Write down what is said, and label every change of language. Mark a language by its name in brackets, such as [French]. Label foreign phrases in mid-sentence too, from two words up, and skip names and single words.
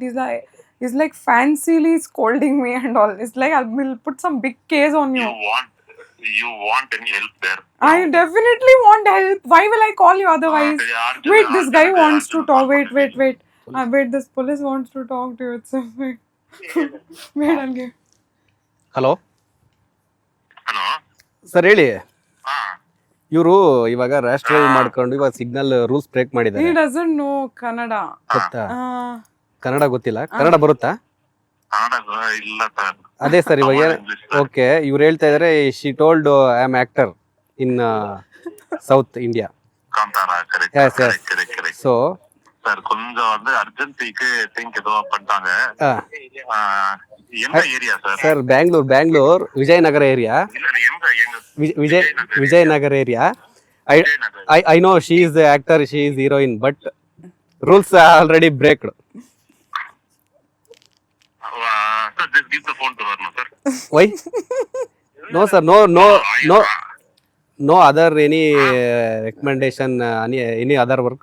[English] He's like fancily scolding me and all. It's like, I will put some big case on you. you want any help there? I definitely want help. Why will I call you otherwise? Arjun, Wait, this guy Arjun, wants to Arjun, talk. Arjun. Wait. Wait, this police wants to talk to you. It's a wait. Wait, I'll give. [Kannada] ಹಲೋ [English] Hello? [Kannada] ಸರ್ ಹೇಳಿ. ಹಾ. ಇವರು ಇವಾಗ [English] rash drive [Kannada] ಮಾಡ್ಕೊಂಡು ಇವಾಗ [English] signal rules break He [Kannada] ಮಾಡಿದ್ದಾರೆ [English] doesn't know Kannada. [Kannada] ಗೊತ್ತಾ? Uh, ಕನ್ನಡ ಗೊತ್ತಿಲ್ಲ, ಕನ್ನಡ ಬರುತ್ತಾ? ಕನ್ನಡ ಇಲ್ಲ ಸರ್. ಅದೇ ಸರ್ ಇವಾಗ [English] English, sir. [Kannada] ಓಕೆ, ಇವ್ರು ಹೇಳ್ತಾ ಇದಾರೆ [English] she told I am actor in South India. காந்தாரா, correct, Yes, yes. correct, correct, correct. [Kannada] ಸೊ [Tamil] சார் கொஞ்சம் வந்து அர்ஜென்சிக்கு திங்க் ஏதோ பண்ணிட்டாங்க. எந்த ஏரியா சார்? [Kannada] ಸರ್ ಬ್ಯಾಂಗ್ಳೂರ್ ವಿಜಯನಗರ ಏರಿಯಾ. [Tamil] இல்ல எங்க [Kannada] ವಿಜಯನಗರ ಏರಿಯಾ. [Tamil] விஜயநகர். [English] I know she is the actor, she is heroine, but rules are already breaked. Sir, just give the phone to her, no, sir. Why? No sir, no other any recommendation, any other work.